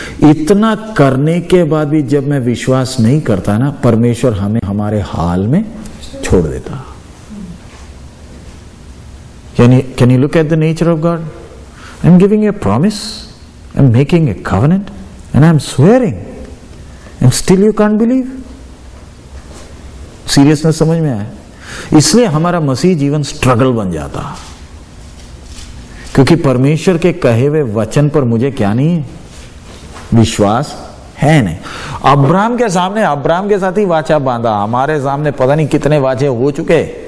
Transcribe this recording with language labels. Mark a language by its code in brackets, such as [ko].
[hi] इतना करने के बाद भी जब मैं विश्वास नहीं करता ना, परमेश्वर हमें हमारे हाल में छोड़ देता। [en] Can you look at the nature of God? I'm giving a promise, I'm making a covenant, and I'm swearing, and still you can't believe? [hi] Seriousness समझ में आया? इसलिए हमारा मसीह जीवन स्ट्रगल बन जाता, क्योंकि परमेश्वर के कहे हुए वचन पर मुझे क्या नहीं है? विश्वास है नहीं। अब्राहम के सामने, अब्राहम के साथ ही वाचा बांधा, हमारे सामने पता नहीं कितने वाचे हो चुके।